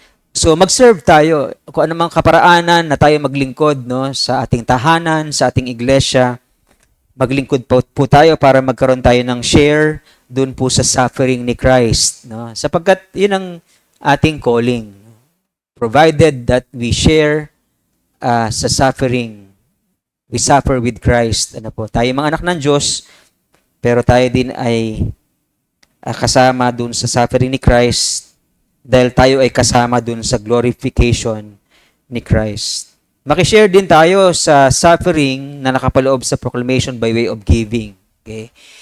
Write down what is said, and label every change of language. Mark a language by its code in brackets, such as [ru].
[tl] So mag-serve tayo. Kung anumang kaparaanan na tayo maglingkod, no, sa ating tahanan, sa ating iglesia, maglingkod po tayo para magkaroon tayo ng share doon po sa suffering ni Christ, no? Sapagkat yun ang ating calling. [en] Provided that we share sa suffering, we suffer with Christ. [tl] Ano po? Tayo mga anak ng Diyos, pero tayo din ay kasama doon sa suffering ni Christ dahil tayo ay kasama doon sa glorification ni Christ. Makishare din tayo sa suffering na nakapaloob sa [en] proclamation by way of giving. [tl] Okay?